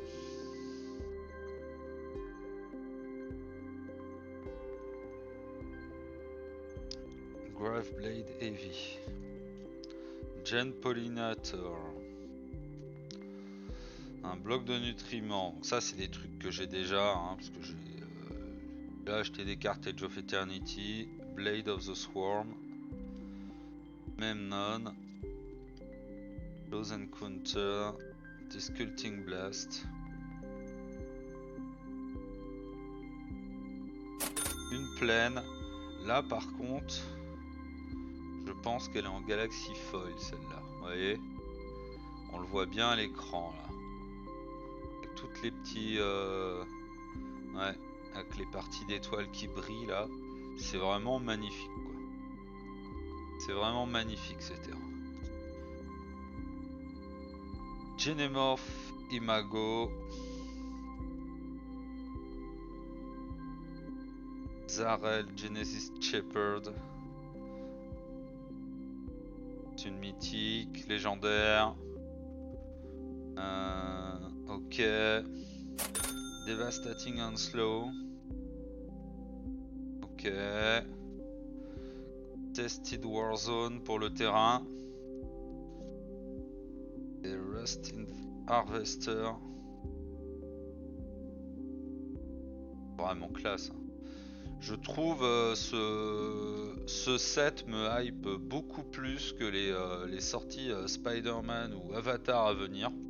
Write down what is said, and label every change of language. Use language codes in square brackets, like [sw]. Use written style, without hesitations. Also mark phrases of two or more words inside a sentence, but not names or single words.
[fr] Graveblade Heavy. Gen Pollinator. Un bloc de nutriments. Donc ça c'est des trucs que j'ai déjà. Hein, parce que j'ai là acheté des cartes Age of Eternity. Blade of the Swarm. Memnon. Close Encounter. Disculting Blast. Une plaine. Là par contre, je pense qu'elle est en Galaxy Foil celle-là. Vous voyez, on le voit bien à l'écran là. Avec toutes les petits... ouais, avec les parties d'étoiles qui brillent là. C'est vraiment magnifique quoi. C'est vraiment magnifique ces terrains. Genemorph Imago. Zarel Genesis Shepherd. C'est une mythique, légendaire. Ok. Devastating Onslaught. Ok. Tested Warzone pour le terrain. Et Rust in Harvester. Vraiment classe. Hein. Je trouve ce set me hype beaucoup plus que les sorties Spider-Man ou Avatar à venir.